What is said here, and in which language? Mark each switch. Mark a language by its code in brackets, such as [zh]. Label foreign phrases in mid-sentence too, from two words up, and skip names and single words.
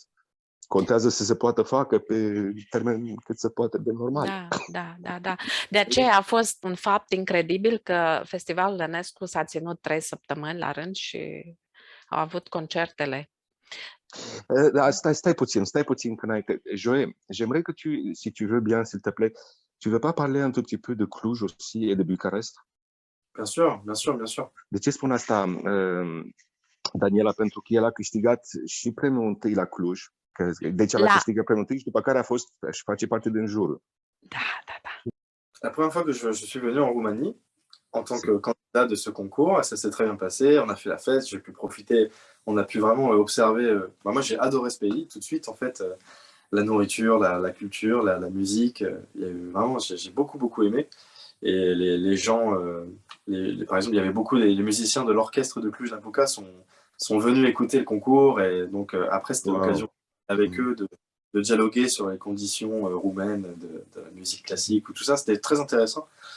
[ro] Contează să se poată facă pe termen cât se poate de normal. Da. De aceea a fost un fapt incredibil că Festivalul Enescu s-a ținut 3 săptămâni la rând și au avut concertele. Stai puțin că înainte. [fr] Joe, j'aimerais que si tu veux bien, s'il te plaît, tu veux pas parler un tout petit peu de Cluj aussi et de Bucarest? Bien sûr. [ro] De ce spun asta, Daniela? Pentru că el a câștigat și premiul întâi la Cluj. Deci el a câștigat premiul întâi și după care și face parte din jurul. Da. [fr] La première fois que je suis venu en Roumanie, en tant que candidat de ce concours, ça s'est très bien passé, on a fait la fête, j'ai pu profiter, on a pu vraiment observer. Moi, j'ai adoré ce pays tout de suite, en fait, la nourriture, la culture, la musique. Il y a eu vraiment, j'ai beaucoup aimé. Et les gens, par exemple, il y avait beaucoup les musiciens de l'orchestre de Cluj-Napoca sont venus écouter le concours et donc après c'était l'occasion avec eux de dialoguer sur les conditions roumaines de la musique classique ou tout ça, c'était très intéressant.